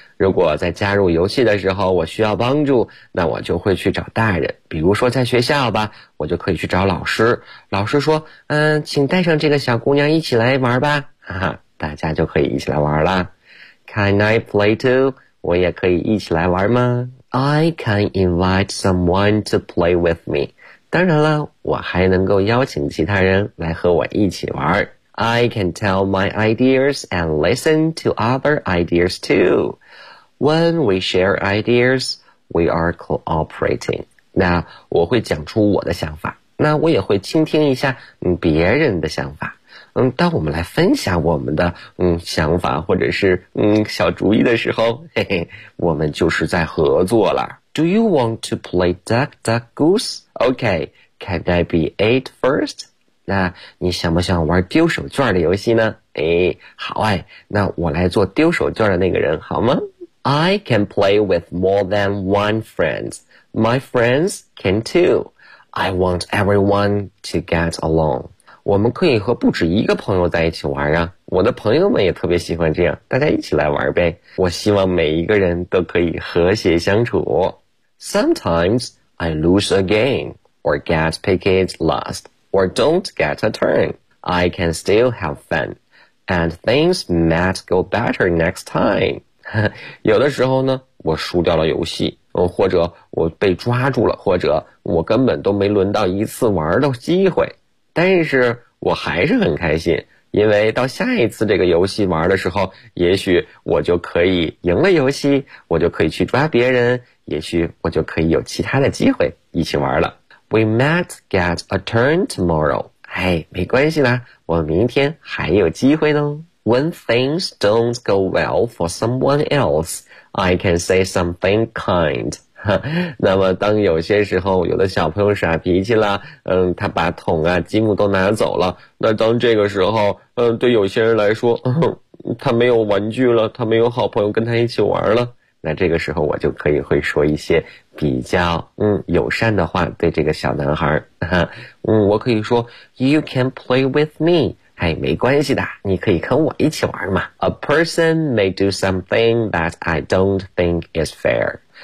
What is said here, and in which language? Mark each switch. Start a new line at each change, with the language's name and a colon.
Chinese: 如果在加入游戏的时候我需要帮助，那我就会去找大人。比如说在学校吧，我就可以去找老师，老师说请带上这个小姑娘一起来玩吧，哈哈，大家就可以一起来玩了。
English: Can I play too?
Chinese: 我也可以一起来玩吗？
English: I can invite someone to play with me.
Chinese: 当然了，我还能够邀请其他人来和我一起玩。
English: I can tell my ideas and listen to other ideas too. When we share ideas, we are cooperating.
Chinese: 那我会讲出我的想法，那我也会倾听一下别人的想法。当我们来分享我们的想法或者是小主意的时候，嘿嘿，我们就是在合作了。
English: Do you want to play duck duck goose? Okay, can I be eight first?
Chinese: 那你想不想玩丢手绢的游戏呢？好哎，那我来做丢手绢的那个人好吗？
English: I can play with more than one friend. My friends can too. I want everyone to get along.
Chinese: 我们可以和不止一个朋友在一起玩啊，我的朋友们也特别喜欢这样，大家一起来玩呗。我希望每一个人都可以和谐相处。
English: Sometimes I lose a game or get picked last or don't get a turn. I can still have fun and things might go better next time.
Chinese: 有的时候呢，我输掉了游戏，或者我被抓住了，或者我根本都没轮到一次玩的机会，但是我还是很开心，因为到下一次这个游戏玩的时候，也许我就可以赢了游戏，我就可以去抓别人，也许我就可以有其他的机会一起玩了。
English: We might get a turn tomorrow.
Chinese: 哎，没关系啦，我明天还有机会呢。
English: When things don't go well for someone else, I can say something kind.
Chinese: 那么当有些时候有的小朋友耍脾气了，他把桶啊积木都拿走了，那当这个时候对有些人来说，他没有玩具了，他没有好朋友跟他一起玩了，那这个时候我就可以会说一些比较友善的话对这个小男孩。我可以说
English: You can play with me.
Chinese: 哎，没关系的，你可以跟我一起玩嘛。
English: A person may do something that I don't think is fair.